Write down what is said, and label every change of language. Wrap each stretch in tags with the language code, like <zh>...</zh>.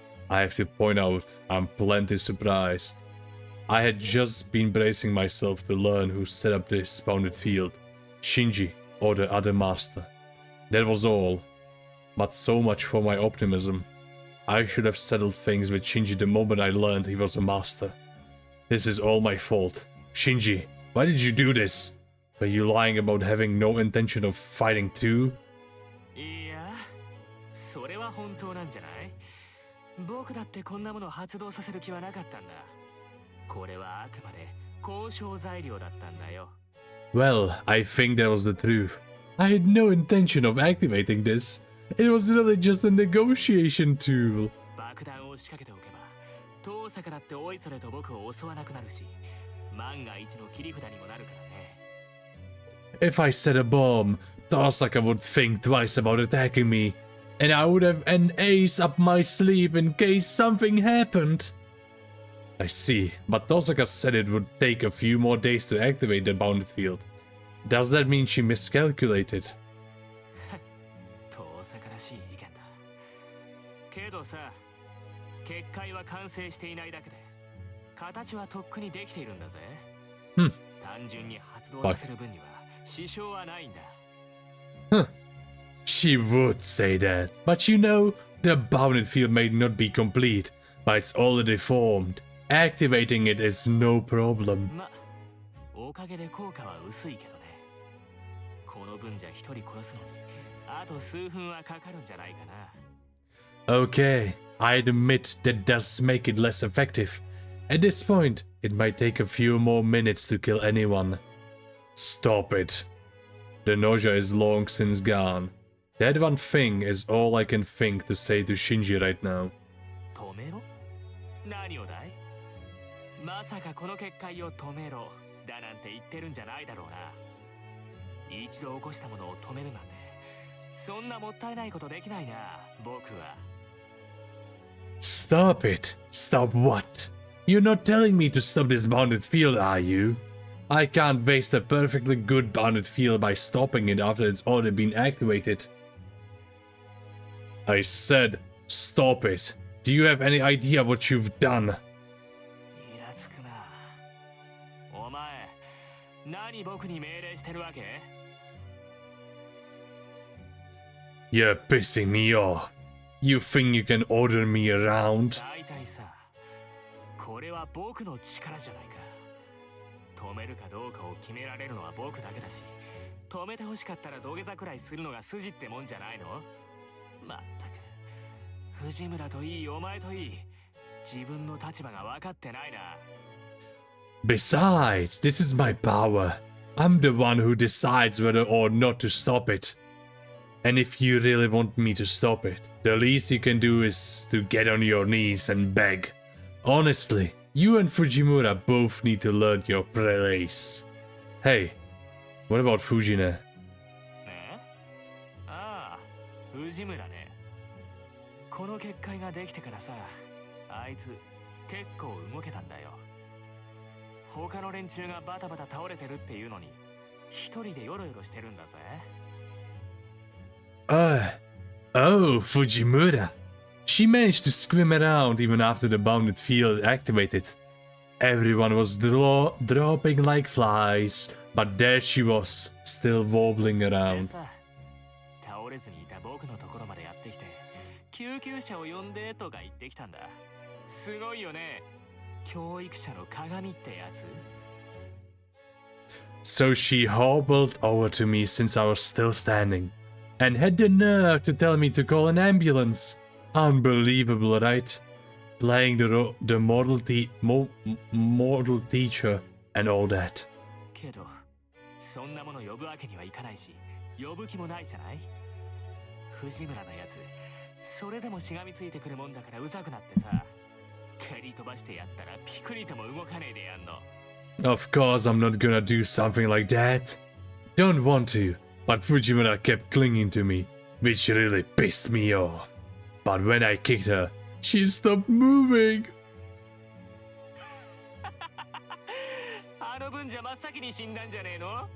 <en>I have to point out, I'm plenty surprised. I had just been bracing myself to learn who set up this bounded field, Shinji or the other master. That was all. But so much for my optimism. I should have settled things with Shinji the moment I learned he was a master. This is all my fault. Shinji, Why did you do this? Were you lying about having no intention of fighting too?</en> <ja>いや、それは本当なんじゃない？僕だってこんなものを発動させる気はなかったんだ。これはあくまで交渉材料だったんだよ。</ja> <en>Well, I think that was the truth. I had no intention of activating this. It was really just a negotiation tool.</en> <ja>爆弾を仕掛けておけば、遠さからっておいそれと僕を襲わなくなるし、万が一の切り札にもなるからね。</ja> <en>If I set a bomb, Tosaka would think twice about attacking me, and I would have an ace up my sleeve in case something happened. I see, but Tosaka said it would take a few more days to activate the bounded field. Does that mean she miscalculated?</en> <ja>遠さからしい意見だ。けどさ、結界は完成していないだけで、形はとっくにできているんだぜ。単純に発動させる分には支障はないんだ。</ja> <en>She would say that, but you know, the bounded field may not be complete, but it's already formed. Activating it is no problem.</en> <ja>ま、おかげで効果は薄いけどね。この分じゃ一人殺すのに、あと数分はかかるんじゃないかな。</ja> <en>Okay, I admit that does make it less effective. At this point, it might take a few more minutes to kill anyone. Stop it. The nausea is long since gone. That one thing is all I can think to say to Shinji right now.</en> <ja>止めろ？何をだい？まさかこの結界を止めろだなんて言ってるんじゃないだろうな。一度起こしたものを止めるなんて、そんなもったいないことできないな、僕は。</ja> <en>Stop it. Stop what? You're not telling me to stop this bounded field, are you? I can't waste a perfectly good bounded field by stopping it after it's already been activated. I said, stop it. Do you have any idea what you've done?</en> <ja>イラつくな。お前、何僕に命令してるわけ？</ja> <en>You're pissing me off. You think you can order me around?</en> <ja>大体さ、これは僕の力じゃないか。止めるかどうかを決められるのは僕だけだし、止めて欲しかったら土下座くらいするのが筋ってもんじゃないの？まったく、藤村といいお前といい、自分の立場が分かってないな。</ja> <en>Besides, this is my power. I'm the one who decides whether or not to stop it. And if you really want me to stop it, the least you can do is to get on your knees and beg. Honestly, you and Fujimura both need to learn your place. Hey, what about Fujine?</en> <ja>え？ああ、藤村ね。この結界ができてからさ、あいつ結構動けたんだよ。他の連中がバタバタ倒れてるっていうのに、一人でヨロヨロしてるんだぜ。</ja> <en>Oh, Fujimura. She managed to swim around even after the bounded field activated. Everyone was dropping like flies, but there she was, still wobbling around.</en> <ja>倒れずにいた僕のところまでやってきて、救急車を呼んでとか言ってきたんだ。すごいよね。教育者の鏡ってやつ。</ja> <en>So she hobbled over to me since I was still standing, and had the nerve to tell me to call an ambulance. Unbelievable, right? Playing the mortal teacher and all that.</en> <ja>けど、そんなもの呼ぶわけにはいかないし、呼ぶ気もないじゃない？藤村のやつ、それでもしがみついてくるもんだからうざくなってさ、蹴り飛ばしてやったらピクリとも動かねえでやんの。</ja> <en>Of course I'm not gonna do something like that. Don't want to, but Fujimura kept clinging to me, which really pissed me off. But when I kicked her, she stopped moving.</en> <ja>あの分じゃ真っ先に死んだんじゃねえの？</ja>